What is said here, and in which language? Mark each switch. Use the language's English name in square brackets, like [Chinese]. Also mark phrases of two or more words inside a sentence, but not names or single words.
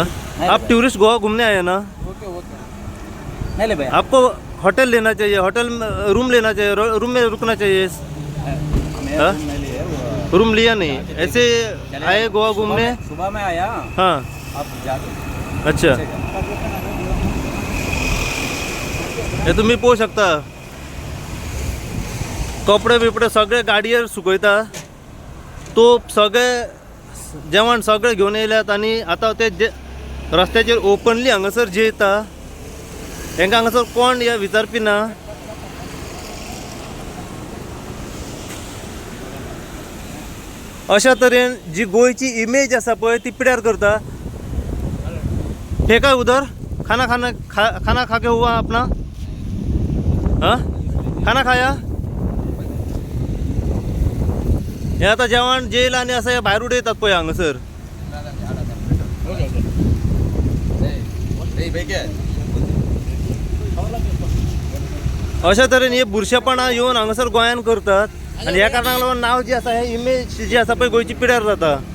[Hindi] आप टूरिस्ट गोवा घूमने आए हैं ना? नहीं ले भाई, आपको होटल लेना चाहिए, होटल में रूम लेना चाहिए, रूम में रुकना चाहिए। हाँ? रूम लिया नहीं, ऐसे आए गोवा घूमने? सुबह में आया। हाँ, अब जाके अच्छा। [Konkani] हे तुम्ही पोहू शकता, कपडे बिपडे सगळे गाडयेर सुकयता, तोप सगळे जेवण सगळे घेवन येयल्यात आनी आतां ते रस्त्याचेर ओपनली हांगासर जेयता। हेंकां हांगासर कोण या विचारपी ना। अशा तरेन जी गोंयची इमेज आसा पळय ती पिड्यार करता। [Hindi] फेंका उधर, खाना खा के हुआ अपना? हाँ, खाना खाया? [Konkani] हे आता जेवण जेयला आनी असं भायर उडयतात पळय हांगासर। अशा तरेन हे बुरशेपणा येवन हांगासर गोंयान करतात आनी ह्या कारणाक लागून नांव जी आसा हे इमेज जी आसा पळय गोंयची पिड्यार जाता।